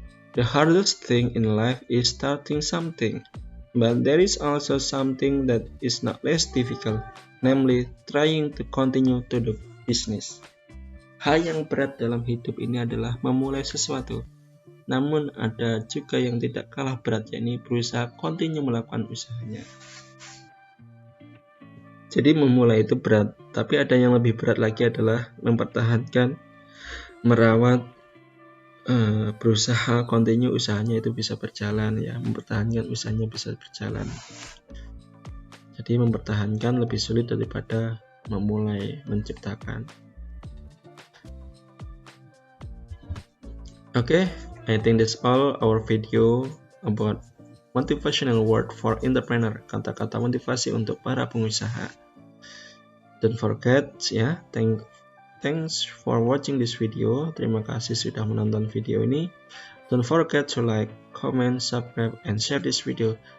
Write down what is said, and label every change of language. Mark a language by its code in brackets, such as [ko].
[en] The hardest thing in life is starting something, but there is also something that is not less difficult, namely trying to continue to do business. [id] Hal yang berat dalam hidup ini adalah memulai sesuatu. Namun ada juga yang tidak kalah berat, yakni berusaha continue melakukan usahanya. Jadi memulai itu berat, tapi ada yang lebih berat lagi adalah mempertahankan, merawat, berusaha continue usahanya itu bisa berjalan ya, mempertahankan usahanya bisa berjalan. Jadi mempertahankan lebih sulit daripada memulai menciptakan. [en] Okay, I think that's all our video about motivational word for entrepreneur, [id] kata-kata motivasi untuk para pengusaha. [en] Don't forget ya, thanks for watching this video. [id] Terima kasih sudah menonton video ini. [en] Don't forget to like, comment, subscribe, and share this video.